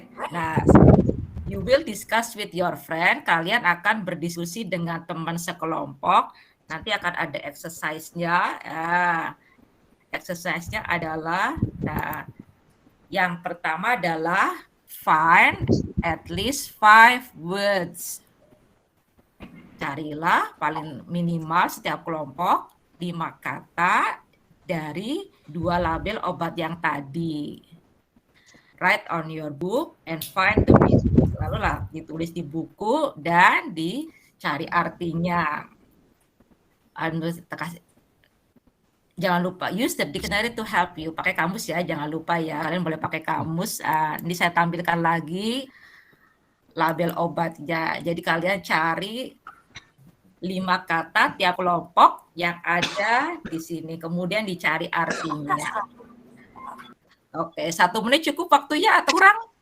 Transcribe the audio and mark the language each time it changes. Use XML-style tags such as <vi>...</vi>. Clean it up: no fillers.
<en>Nah, you will discuss with your friend.</en> <id>Kalian akan berdiskusi dengan teman sekelompok. Nanti akan ada exercise-nya. Exercise-nya adalah, nah, yang pertama adalah find at least 5 words. Carilah paling minimal setiap kelompok 5 kata dari 2 label obat yang tadi.</id> <en>Write on your book and find the meaning.</en> <id>Lalu lah ditulis di buku dan dicari artinya.</id> <en>Jangan lupa use the dictionary to help you.</en> <id>Pakai kamus ya, jangan lupa ya. Kalian boleh pakai kamus. Ini saya tampilkan lagi label obatnya. Jadi kalian cari 5 kata tiap kelompok yang ada di sini. Kemudian dicari artinya. Oke, 1 menit cukup waktunya atau kurang?</id>